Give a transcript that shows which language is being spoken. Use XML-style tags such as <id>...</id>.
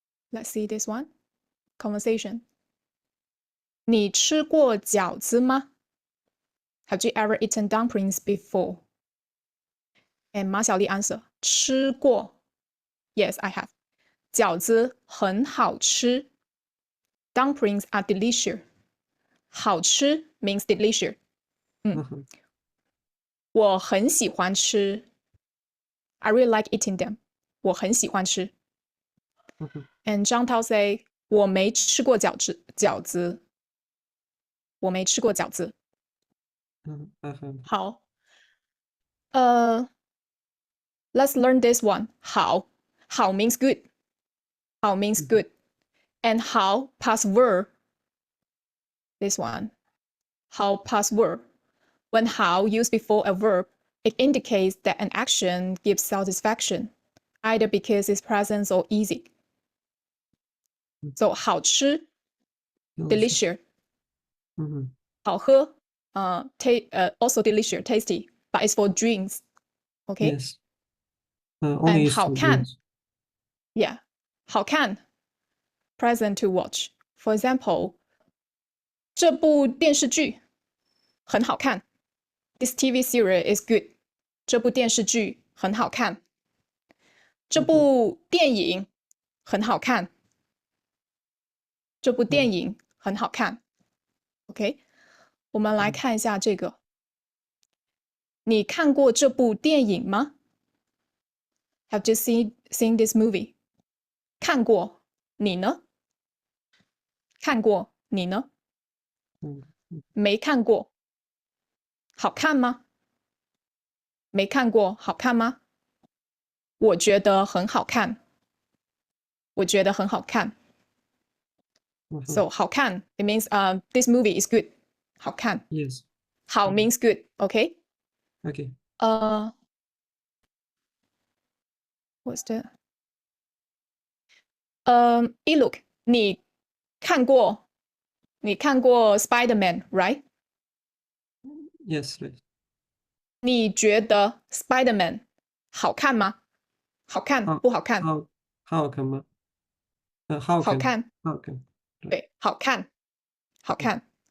<en>Let's see this one conversation.</en> <zh>你吃过饺子吗？</zh> <en>Have you ever eaten dumplings before? And 马小丽 answer 吃过。 Yes, I have.</en> <zh>饺子很好吃。</zh> <en>Dumplings are delicious. 好吃 means delicious.</en> <zh>我很喜欢吃。</zh> <en>I really like eating them.</en> <zh>我很喜欢吃。</zh> <en>And 张涛 say</en> <zh>我没吃过饺子。我没吃过饺子。好。</zh> <en>Let's learn this one. 好 means good. 好 means good. And 好 past verb. This one. 好 past verb. When 好 used before a verb, it indicates that an action gives satisfaction, either because it's pleasant or easy. So 好吃 delicious. 好喝also delicious, tasty, but it's for drinks. Okay? Yes. And Only 好看 yeah, 好看 pleasant to watch. For example,</en> <zh>这部电视剧很好看。</zh> <en>This TV series is good.</en> <zh>这部电视剧很好看。这部电影很好看。这部电影很好看。 OK，我们来看一下这个。你看过这部电影吗？</zh> <en>Have you seen this movie？</en> <zh>看过，你呢？看过，你呢？没看过。好看吗？没看过，好看吗？我觉得很好看。我觉得很好看。</zh> <en>So 好看 it means this movie is good.</en> <zh>好看。</zh> <en>Yes. 好 means good. OK. OK. What's the look</en> <zh>你看过</zh> <en>Spider-Man right？ Yes. Right.</en> <zh>你觉得 Spider-Man 好看吗？好看不好看？好看吗？好看，好看。好看。对，好看，好看。</zh>